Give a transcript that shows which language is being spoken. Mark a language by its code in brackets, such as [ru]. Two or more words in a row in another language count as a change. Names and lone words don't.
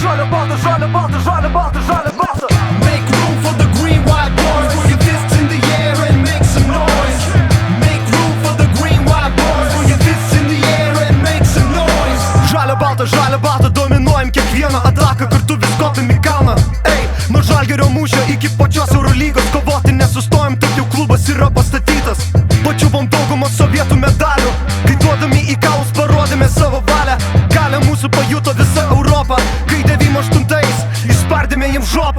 [lt] balta, žalia balta, žalia balta, žalia balta. [en] Make room for the green white boys. Throw your fists in the air and make some noise. Make room for the green white boys. Throw your fists in the air and make some noise. [lt] Žalia balta, dominuojam kiekvieną ataką, kartu vis kopim į kalną. Ei, nuo Žalgirio mūšio iki pačios Eurolygos kovoti nesustojam, taip jau klubas yra pastatytas. Pačiupom daugumą sovietų medalių, kai duodami į kaulus parodėme savo valią. Galią mūsų pajuto visa Europa, kai 98-ais išspardėme jiem žopą.